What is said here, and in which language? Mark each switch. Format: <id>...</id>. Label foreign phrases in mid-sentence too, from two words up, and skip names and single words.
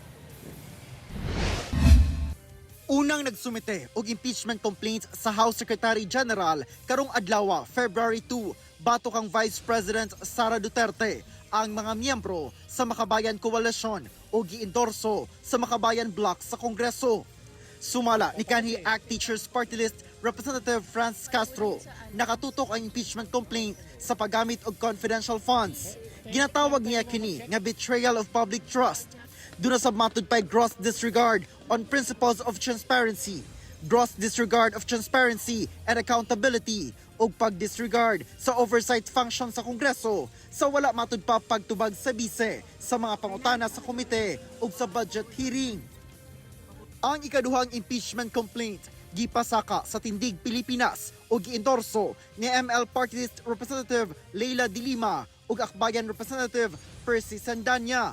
<ceb>Unang nagsumite og</ceb> <en>impeachment complaints</en> <ceb>sa House Secretary General karong adlaw, February 2, batok ang Vice President Sara Duterte. Ang mga miyembro sa Makabayan Coalition o giendorso sa Makabayan Bloc sa Kongreso. Sumala ni kanhi ACT Teachers Party List Representative Franz Castro, nakatutok ang</ceb> <en>impeachment complaint</en> <ceb>sa paggamit og</ceb> <en>confidential funds.</en> <ceb>Ginatawag niya kini nga</ceb> <en>betrayal of public trust.</en> <ceb>Duna sa matud pay</ceb> <en>gross disregard on principles of transparency, gross disregard of transparency and accountability,</en> <ceb>o pag-disregard sa</ceb> <en>oversight function</en> <ceb>sa Kongreso sa wala matud pa pagtubag sa bise sa mga pangutana sa komite o sa</ceb> <en>budget hearing.</en> <ceb>Ang ikaduhang impeachment complaint gipasaka sa Tindig Pilipinas o giendorso ni ML Party List Representative Leila De Lima ug Akbayan Representative Percy Sandanya.</ceb>